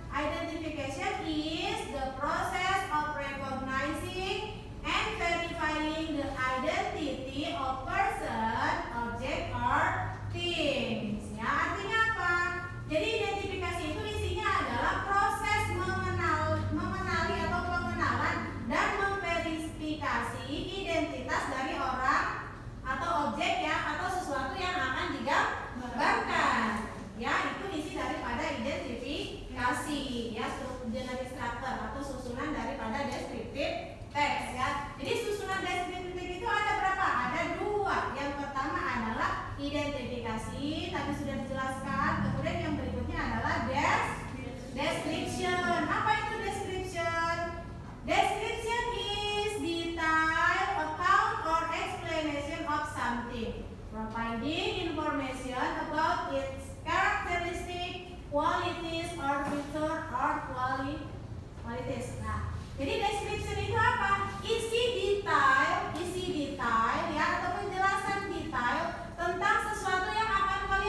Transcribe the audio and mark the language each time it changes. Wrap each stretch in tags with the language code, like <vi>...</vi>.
<en>Identification is the process of recognizing and verifying the identity of person, object or things.</en> <id>Ya, artinya apa? Jadi identifikasi itu isinya adalah proses mengenali atau pengenalan dan memverifikasi identitas dari orang atau objek ya, atau sesuatu yang akan digambarkan. Ya, itu isi daripada identifikasi ya, generic structure atau susunan daripada descriptive text ya. Jadi susunan descriptive text itu ada berapa? Ada dua. Yang pertama adalah identifikasi, tadi sudah dijelaskan. Kemudian yang berikutnya adalah description. Apa itu description?</id> <en>Description is detail, account or explanation of something, providing information about its characteristic, qualities or feature or qualities.</en> <id>Nah, jadi description itu apa? Isi detail ya, atau penjelasan detail tentang sesuatu yang akan</id>